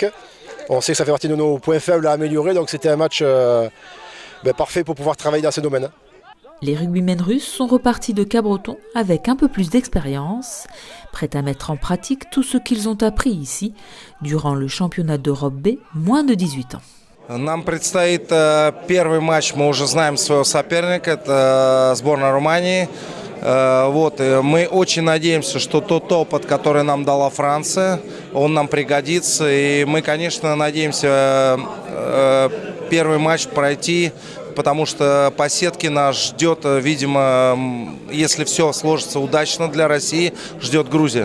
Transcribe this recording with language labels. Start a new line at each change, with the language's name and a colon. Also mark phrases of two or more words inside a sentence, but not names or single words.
French: On sait que ça fait partie de nos points faibles à améliorer, donc c'était un match parfait pour pouvoir travailler dans ce domaine. Les rugbymen russes sont repartis de Cabreton avec un peu plus d'expérience, prêts à mettre en pratique tout ce qu'ils ont appris ici durant le championnat d'Europe B moins de 18 ans.
Russian: Нам предстоит первый матч, мы уже знаем своего соперника, это сборная Румынии. Мы очень надеемся, что тот опыт, который нам дала Франция, он нам пригодится. И мы, конечно, надеемся первый матч пройти, потому что по сетке нас ждет, видимо, если все сложится удачно для России, ждет Грузия.